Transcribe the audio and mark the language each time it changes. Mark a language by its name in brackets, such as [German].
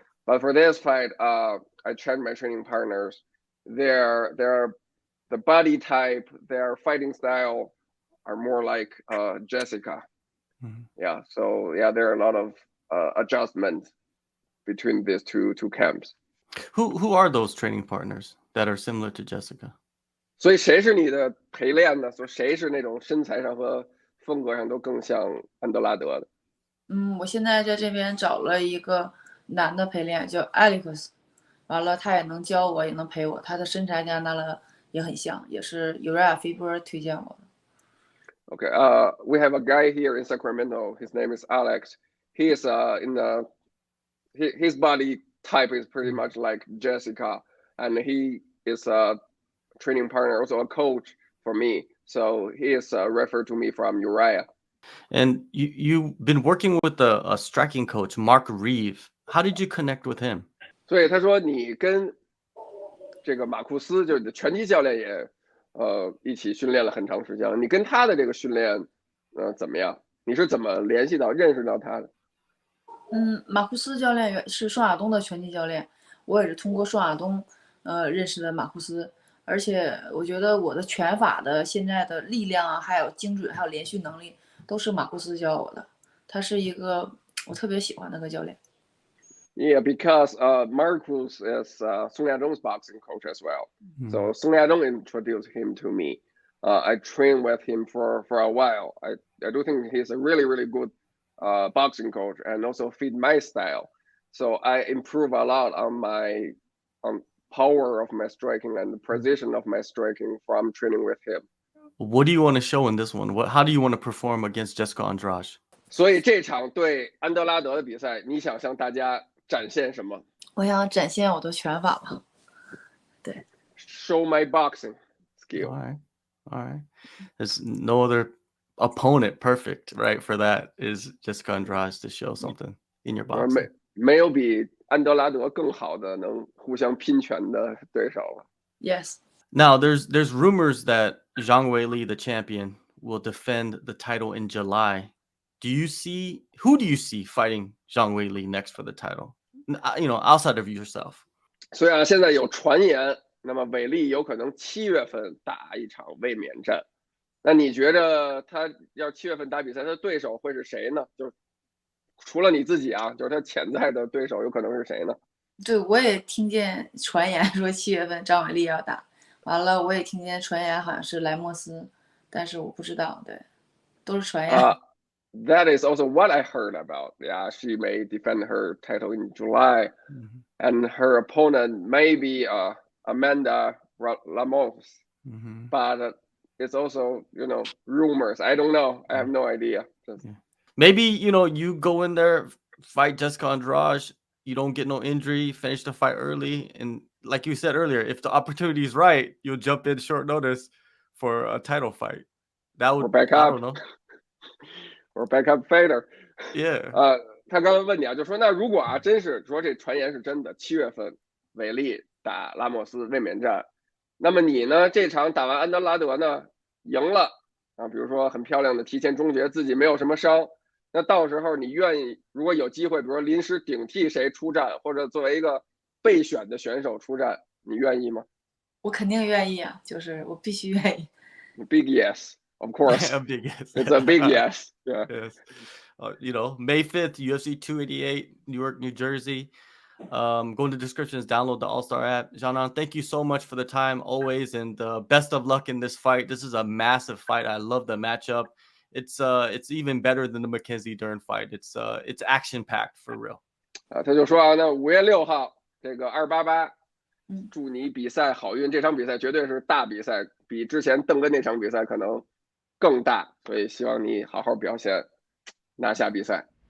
[English] But for this fight, I checked my training partners. Their the body type, their fighting style are more like Jessica. Yeah, so yeah, there are a lot of adjustments between these two camps. Who are those training partners that are similar to Jessica? [Chinese] 所以谁是你的陪练呢？所以谁是那种身材上和风格上都更像安德拉德的？我现在在这边找了一个男的陪练，叫 Alex， 完了他也能教我，也能陪我，他的身材跟安德拉也很像，也是Uriah飞波推荐我的。 [English] Okay, we have a guy here in Sacramento. His name is Alex. He is his body type is pretty much like Jessica, and he is a training partner, also a coach for me. So he is referred to me from Uriah. And you've been working with a striking coach, Mark Reeve. How did you connect with him? [Chinese] 所以他说你跟这个马库斯，就是你的拳击教练也一起训练了很长时间了。你跟他的这个训练怎么样？你是怎么联系到、认识到他的？马库斯教练是双亚东的拳击教练，我也是通过双亚东认识的马库斯，而且我觉得我的拳法的现在的力量啊，还有精准，还有连续能力，都是马库斯教我的。他是一个我特别喜欢的一个教练。 [English] Yeah, because Marcus is Song Yadong's boxing coach as well. So Song Yadong introduced him to me. I trained with him for a while. I do think he's a really good boxing coach and also fit my style. So I improve a lot on my power of my striking and the precision of my striking from training with him. What do you want to show in this one? How do you want to perform against Jessica Andrade? [Chinese] 所以这场对安德拉德的比赛，你想向大家展现什么？我想展现我的拳法吧。对。 [English] Show my boxing skill. All right. There's no other opponent perfect, right? For that is Jessica Andrade to show something in your boxing. [Chinese] 没有比安德拉德更好的能互相拼拳的对手了。 [English] Yes. Now there's rumors that Zhang Weili, the champion, will defend the title in July. Who do you see fighting Zhang Weili next for the title? Outside of yourself. [Chinese] 虽然现在有传言，那么韦利有可能7月份打一场卫冕战。那你觉得他要7月份打比赛，他的对手会是谁呢？就是除了你自己啊，就是他潜在的对手有可能是谁呢？对，我也听见传言说7月份张伟丽要打，完了我也听见传言好像是莱莫斯，但是我不知道，对，都是传言。 [English] That is also what I heard about. Yeah, she may defend her title in July, and her opponent may be Amanda Lemos. But it's also, rumors. I don't know. I have no idea. Maybe, you go in there fight Jessica Andrade, you don't get no injury, finish the fight early, and like you said earlier, if the opportunity is right, you'll jump in short notice for a title fight. That would, I don't know. or backup fighter. Yeah. [Chinese] 他刚刚问你啊，就说那如果啊，真是说这传言是真的，7月份韦利打拉莫斯卫冕战，那么你呢这场打完安德拉德呢赢了啊，比如说很漂亮的提前终结，自己没有什么伤，那到时候你愿意如果有机会，比如说临时顶替谁出战，或者作为一个备选的选手出战，你愿意吗？我肯定愿意啊，就是我必须愿意。 [English] Big yes, of course. A big yes. It's a big yes. Yeah. Yes. You know, May 5th, UFC 288, Newark, New Jersey. Go in the descriptions, download the AllStar app. Xiaonan, thank you so much for the time always, and best of luck in this fight. This is a massive fight. I love the matchup. It's even better than the Mackenzie Dern fight. It's action packed for real. [Chinese] 他就说啊，那5月6号这个288，祝你比赛好运。这场比赛绝对是大比赛，比之前邓根那场比赛可能更大，所以希望你好好表现，拿下比赛。